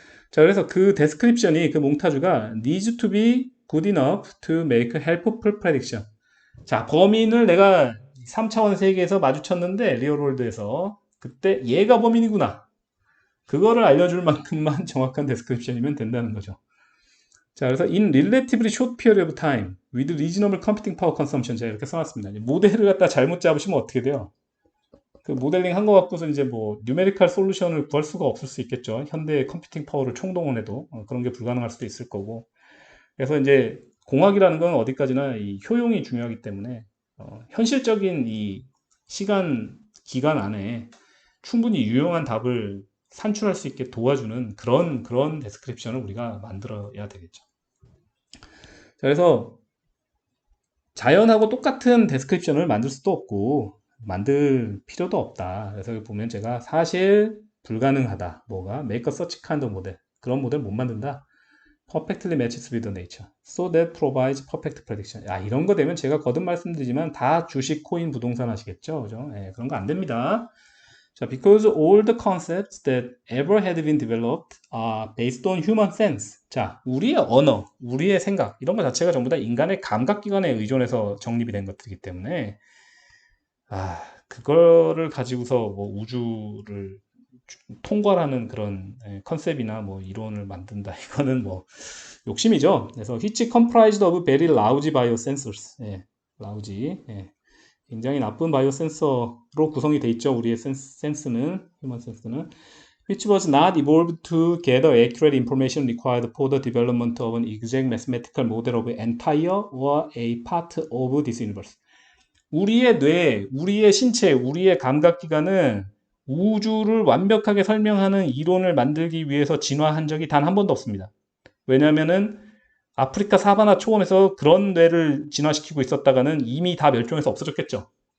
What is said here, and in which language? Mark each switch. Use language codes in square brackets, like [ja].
[ko] 자, 그래서 그 데스크립션이 그 몽타주가 [en] needs to be good enough to make a helpful prediction. [ko] 자, 범인을 내가 3차원 세계에서 마주쳤는데 리얼월드에서 그때 얘가 범인이구나. 그거를 알려줄 만큼만 정확한 데스크립션이면 된다는 거죠. 자, 그래서 [en] in relatively short period of time with reasonable computing power consumption [ko] 제가 이렇게 써놨습니다. 모델을 갖다 잘못 잡으시면 어떻게 돼요? 그 모델링 한 거 갖고서 이제 뭐 뉴메리컬 솔루션을 구할 수가 없을 수 있겠죠. 현대의 컴퓨팅 파워를 총동원해도 그런 게 불가능할 수도 있을 거고. 그래서 이제 공학이라는 건 어디까지나 이 효용이 중요하기 때문에 현실적인 이 시간 기간 안에 충분히 유용한 답을 산출할 수 있게 도와주는 그런 데스크립션을 우리가 만들어야 되겠죠. 자, 그래서 자연하고 똑같은 데스크립션을 만들 수도 없고 만들 필요도 없다. 그래서 여기 보면 제가 사실 불가능하다. 뭐가 [en] make a such kind of [ko] 모델. 그런 모델 못 만든다. [en] perfectly matches with nature. So that provides perfect prediction. [ko] 야, 이런 거 되면 제가 거듭 말씀드리지만 다 주식, 코인, 부동산 하시겠죠. 그죠? 예, 그런 거 안 됩니다. [en] 자, because all the concepts that ever had been developed are based on human sense. [ko] 자, 우리의 언어, 우리의 생각, 이런 것 자체가 전부 다 인간의 감각기관에 의존해서 정립이 된 것들이기 때문에, 그거를 가지고서 뭐 우주를 통괄하는 그런 컨셉이나 뭐 이론을 만든다. 이거는 뭐 욕심이죠. 그래서 [en] which comprised of very lousy biosensors. [ko] 예, [en] lousy. 예. [ko] 굉장히 나쁜 바이오 센서로 구성이 돼 있죠. 우리의 센스는, 휴먼 센스는. [en] which was not evolved to gather accurate information required for the development of an exact mathematical model of entire or a part of this universe. [ko] 우리의 뇌, 우리의 신체, 우리의 감각기관은 우주를 완벽하게 설명하는 이론을 만들기 위해서 진화한 적이 단 한 번도 없습니다. 왜냐하면은 아프리카 사바나 초원에서 그런 뇌를 진화시키고 있었다가는 이미 다 멸종해서 없어졌겠죠.